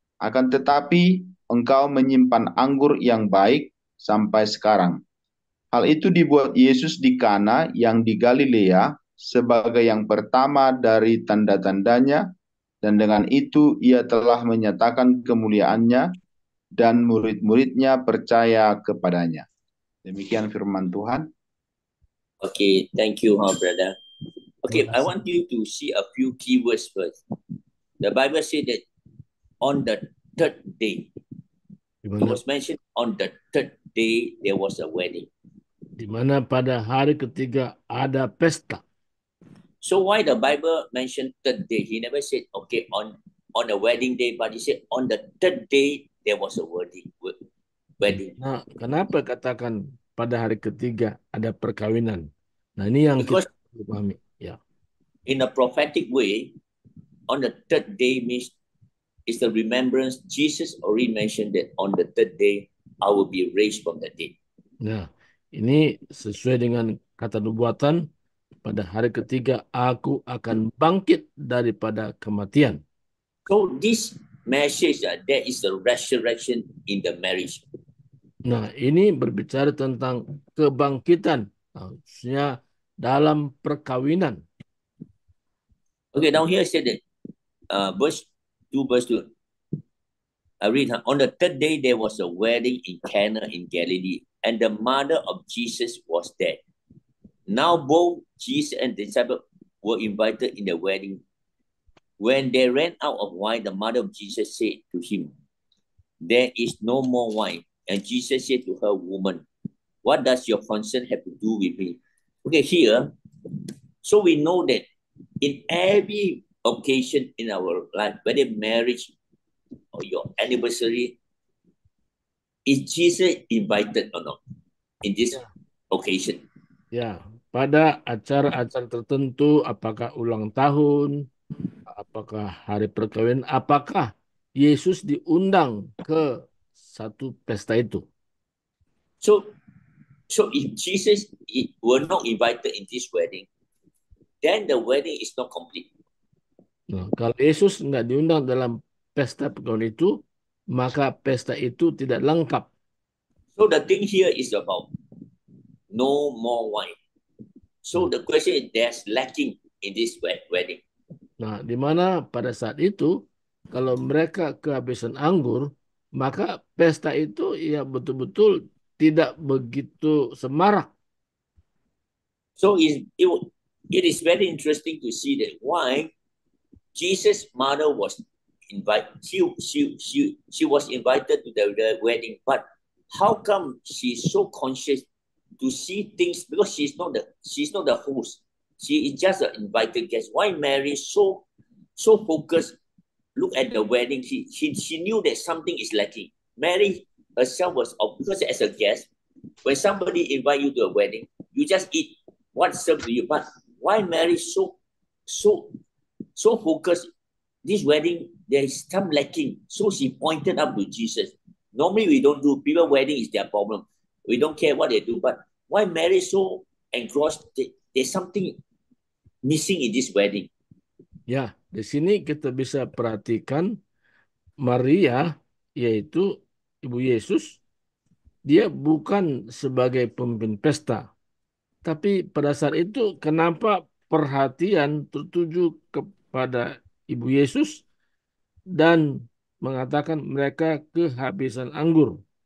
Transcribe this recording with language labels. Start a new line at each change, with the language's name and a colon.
Indonesian: Akan tetapi engkau menyimpan anggur yang baik sampai sekarang." Hal itu dibuat Yesus di Kana yang di Galilea sebagai yang pertama dari tanda-tandanya, dan dengan itu ia telah menyatakan kemuliaannya dan murid-muridnya percaya kepadanya. Demikian firman Tuhan.
English: Okay, thank you, brother. Okay, I want you to see a few keywords first. The Bible said that on the third day, it was mentioned on the third day there was a wedding.
Indonesian: Di mana pada hari ketiga ada pesta.
English: So why the Bible mentioned third day? He never said, okay, on a wedding day, but he said on the third day there was a wedding.
Indonesian: Nah, kenapa katakan pada hari ketiga ada perkawinan? Nah, ini yang
English: because
Indonesian: kita pahami. Ya.
English: In a prophetic way, on the third day means it's the remembrance. Jesus already mentioned that on the third day I will be raised from the dead.
Indonesian: Nah, ini sesuai dengan kata nubuatan. Pada hari ketiga aku akan bangkit daripada kematian.
English: So this message that there is a resurrection in the marriage.
Indonesian: Nah, ini berbicara tentang kebangkitan, khususnya dalam perkawinan.
English: Okay, down here said that verse 2. I read, on the third day there was a wedding in Cana in Galilee, and the mother of Jesus was there. Now both Jesus and the disciples were invited in the wedding. When they ran out of wine, the mother of Jesus said to him, there is no more wine. And Jesus said to her, woman, what does your concern have to do with me? Okay, here, so we know that in every occasion in our life, whether marriage or your anniversary, is Jesus invited or not in this occasion?
Indonesian: Ya, pada acara-acara tertentu, apakah ulang tahun, apakah hari perkawinan, apakah Yesus diundang ke satu pesta itu?
English: So if Jesus were not invited in this wedding, then the wedding is not complete.
Indonesian: Nah, kalau Yesus nggak diundang dalam pesta perkawinan itu, maka pesta itu tidak lengkap.
English: So the thing here is about no more wine. So the question is, there's lacking in this wedding.
Indonesian: Nah, di mana pada saat itu, kalau mereka kehabisan anggur, maka pesta itu ya betul-betul tidak begitu semarak.
English: So it is very interesting to see that why Jesus' mother was invited. She was invited to the wedding, but how come she's so conscious to see things, because she's not the host. She is just an invited guest. Why Mary so focused? Look at the wedding. She knew that something is lacking. Mary herself was because as a guest, when somebody invite you to a wedding, you just eat what served to you. But why Mary so focused? This wedding there is some lacking. So she pointed up to Jesus. Normally we don't do, people wedding is their problem. We don't care what they do, but why Mary so engrossed? There's something missing in this wedding.
Indonesian: Ya, di sini kita bisa perhatikan Maria, yaitu Ibu Yesus, dia bukan sebagai pemimpin pesta. Tapi pada saat itu, kenapa perhatian tertuju kepada Ibu Yesus dan mengatakan mereka kehabisan anggur?